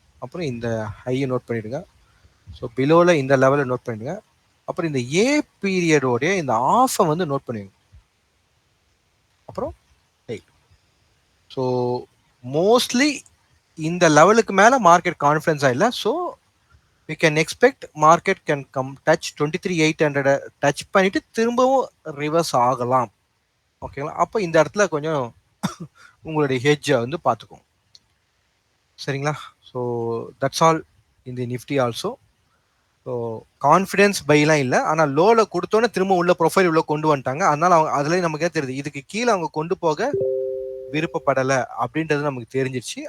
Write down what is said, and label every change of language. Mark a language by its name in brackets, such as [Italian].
[Tamil] அப்புறம் இந்த ஹையை நோட் பண்ணிவிடுங்க. ஸோ பிலோவில் இந்த லெவலை நோட் பண்ணிடுங்க. அப்புறம் இந்த ஏ பீரியடோடைய இந்த ஆஃபை வந்து நோட் பண்ணுவீங்க. அப்புறம் ஸோ மோஸ்ட்லி இந்த லெவலுக்கு மேலே மார்க்கெட் கான்ஃபிடன்ஸாக இல்லை. So [English] we can expect market can come touch 23,800 [Tamil] touch பண்ணிட்டு திரும்பவும் ரிவர்ஸ் ஆகலாம். ஓகேங்களா? அப்போ இந்த இடத்துல கொஞ்சம் உங்களுடைய ஹெட்ஜை வந்து பார்த்துக்கோங்க. சரிங்களா? ஸோ தட்ஸ் ஆல் இந்த நிஃப்டி ஆல்சோ. ஸோ கான்ஃபிடென்ஸ் பைலாம் இல்லை, ஆனால் லோவில் கொடுத்தோன்னே திரும்ப உள்ள ப்ரொஃபைல் உள்ள கொண்டு வந்துட்டாங்க. அதனால அவங்க அதுலேயும் நமக்கே தெரியுது இதுக்கு கீழே அவங்க கொண்டு போக விருப்பப்படலை அப்படின்றது நமக்கு தெரிஞ்சிருச்சு.